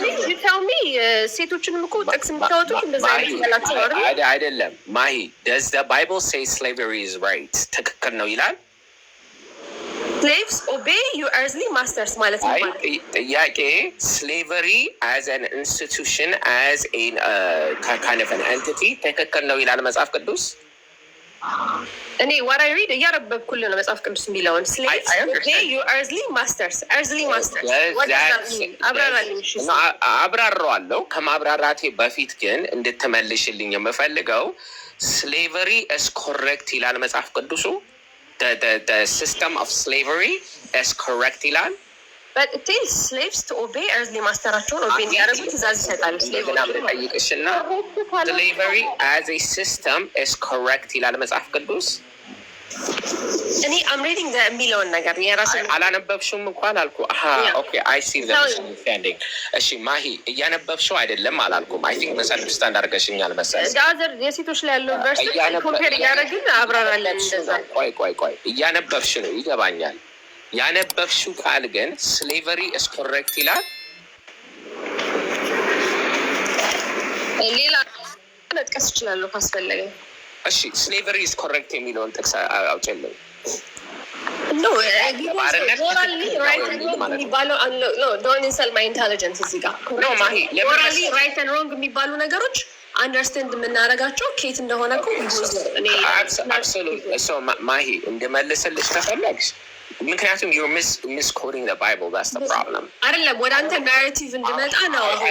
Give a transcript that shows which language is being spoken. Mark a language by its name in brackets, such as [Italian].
[English] You tell me [Amharic] ሴቶችንም እኮ ጥቅስ የምታወጡት እንደዛ አይነት ያላችሁ አይደለም። ማሂ [English] does the Bible say slavery is right? [Amharic] ትክክል ነው ይላል? [English] slaves obey your earthly masters [Amharic] ማለት ነው። [English] ጥያቄ slavery as an institution as a kind of an entity [Amharic] ትክክል ነው ይላል መጽሐፍ ቅዱስ? እኔ [English] what I read [Amharic] እያነበብኩልህ ነው መጽሐፍ ቅዱስ የሚለውን [English] slaves obey your earthly masters what does that mean? [Amharic] አብራራልኝ። እሺ አብራራዋለሁ። ከማብራራቴ በፊት ግን እንድትመልሽልኝ የምፈልገው [English] slavery is correct [Amharic] ይላል መጽሐፍ ቅዱሱ? [English] The system of slavery is correct [Amharic] ይላል? [English] But it tells slaves to obey earthly masterቸውን obey [Amharic] እንዲያደርጉ ትእዛዝ ይሰጣል። [English] slavery as a system is correct [Amharic] ይላል መጽሐፍ ቅዱስ? እኔ [English] I'm reading the [Amharic] የሚለውን ነገር የራስን አላነበብሽም እንኳን አልኩ። [English] okay I see the misunderstanding። [Amharic] እሺ ማሂ እያነበብሽው አይደለም አላልኩም። [English] I think [Amharic] misunderstand አድርገሽኛል መሰለኝ። ዳዘር የሴቶች ላይ ያለው ቨርስ ኮምፔር ያደረግን አብራራለን። እንደዛ ቆይ እያነበብሽ ነው ይገባኛል። ያነበብሽው ቃል ግን [English] slavery is correct [Amharic] ይላል? ሌላ መጥቀስ እችላለሁ ካስፈለገ። እሺ [English] slavery is correct [Amharic] የሚለውን ጥቅስ አውጪልኝ። [English] No, morally right and wrong [Amharic] የሚባሉ [English] don't insult my intelligence [Amharic] እዚህ ጋር [English] no ማሂ morally right and wrong [Amharic] የሚባሉ ነገሮች አንደርስታንድ የምናደርጋቸው ኬት እንደሆነ እኮ እኔ [English] absolutely so ማሂ [Amharic] እንደመልስልሽ ከፈለግሽ ምክንያቱም [English] you're misquoting the Bible, that's the problem። [Amharic] አይደለም ወደ አንተ ናሬቲቭ እንድመጣ ነው